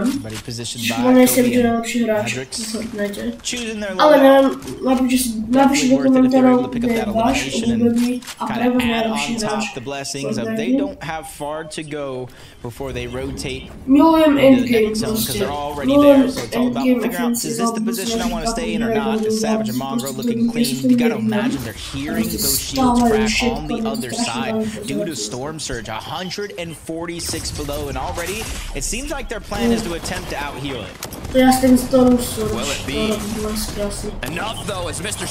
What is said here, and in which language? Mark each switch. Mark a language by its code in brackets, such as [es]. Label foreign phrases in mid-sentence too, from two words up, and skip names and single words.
[sk] Čiže podľa mňa je Savage najlepší hráč v Fortnite. Ale neviem, napíšte do komentárov, kde je váš obľúbený a pre vás najlepší hráč v Fortnite. Milujem endgame proste. Milujem [en] endgame offensive. Is this the position I want to stay in or not? Is Savage and Mongrel looking clean? You gotta imagine they're hearing those shields crack on the other side due to Storm Surge. 146 below, and already it seems like their plan is to attempt to out-heal it. Will it be enough though as Mr.